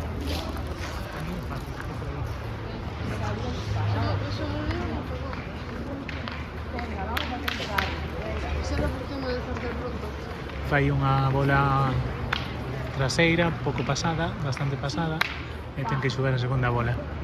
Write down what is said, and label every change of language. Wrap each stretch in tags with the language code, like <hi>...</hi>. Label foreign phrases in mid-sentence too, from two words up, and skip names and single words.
<es>Se me olvidó, perdón. Será porque me desperté pronto.</es> <gl>Fai unha bola traseira, pouco pasada, bastante pasada, e ten que xogar a segunda bola.</gl>